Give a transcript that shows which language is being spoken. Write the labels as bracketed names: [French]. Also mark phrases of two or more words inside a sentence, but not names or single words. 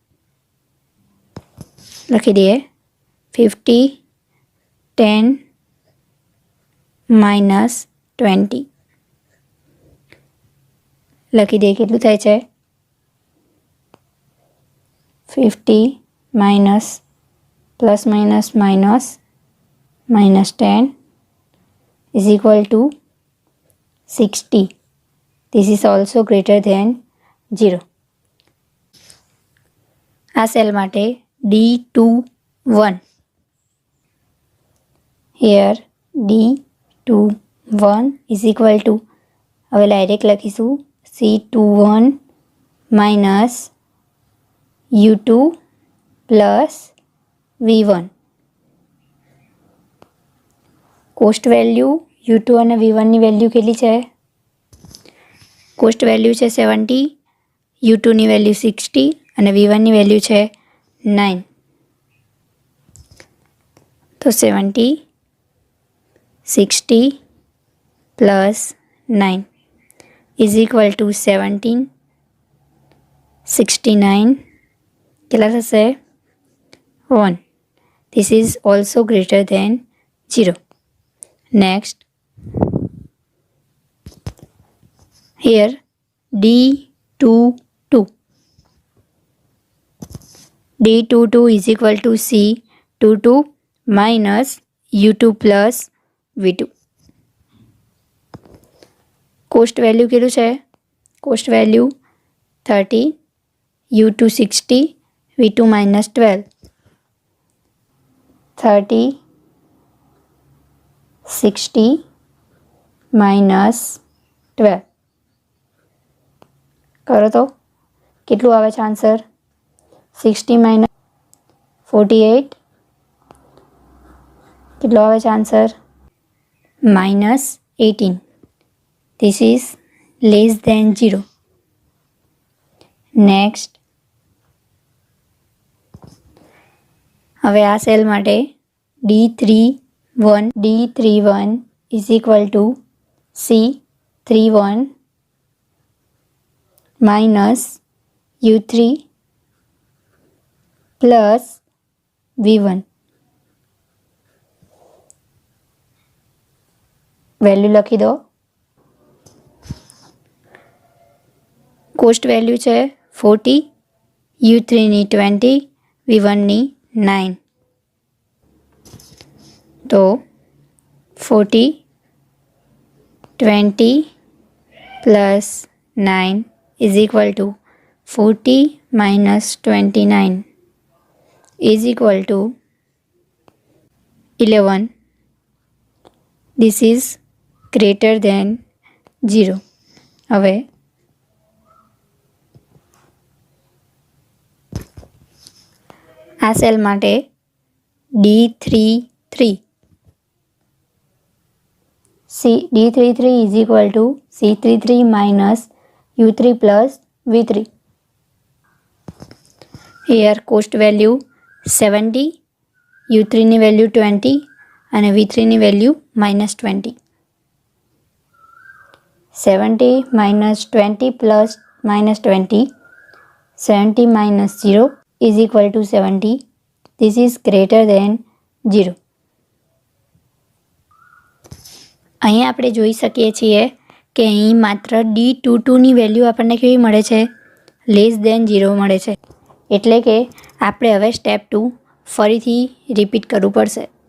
[Gujarati] લખી દઈએ 50 10 -20 લખી દઈએ. કેટલું થાય છે 50 [English] minus plus minus minus [Gujarati] -10 [English] is equal to [Gujarati] 60. [English] This is also greater than 0. [Gujarati] આ સેલ માટે D21. [English] Here D21 is equal to [Gujarati] હવે ડાયરેક્ટ લખીશું C21 [English] minus U2 plus [Gujarati] V1. [English] cost value [Gujarati] U2 અને V1ની વેલ્યુ કેટલી છે? [English] cost value [Gujarati] છે 70, U2ની વેલ્યુ 60 અને V1ની વેલ્યુ છે 9. તો 70 60 [English] plus 9 is equal to [Gujarati] 17 69 કેટલા થશે 1. [English] This is also greater than 0. Next, here D22. D22 is equal to C22 minus U2 plus V2. cost value [Gujarati] કેટલું છે? [English] cost value [Gujarati] 30, U2 60, V2 -12. 30 60 -12 કરો તો કેટલું આવે છે આન્સર? 60 - 48 કેટલો આવે છે આન્સર? -18. [English] This is less than 0. Next, [Gujarati] હવે આ સેલ માટે [English] D31 is equal to C31 minus U3 plus V1. [Gujarati] વેલ્યુ લખી દો. [English] cost value [Gujarati] છે 40, U3ની 20, V1ની 9. [English] તો 40 20 plus 9 is equal to 40 minus 29 is equal to 11. This is greater than 0. [Gujarati] હવે આ સેલ માટે D33. [English] D33 is equal to C33 minus U3 plus V3. Here cost value 70, [Gujarati] U3ની વેલ્યુ 20 અને V3ની વેલ્યુ -20. [English] 70 minus 20 plus -20, 70 minus 0 is equal to 70. This is greater than 0. [Gujarati] અહીંયા આપણે જોઈ શકીએ છીએ કે અહીં માત્ર D22ની વેલ્યુ આપણને કેવી મળે છે? <0 મળે છે. એટલે કે આપણે હવે સ્ટેપ 2 ફરીથી રિપીટ કરવું પડશે.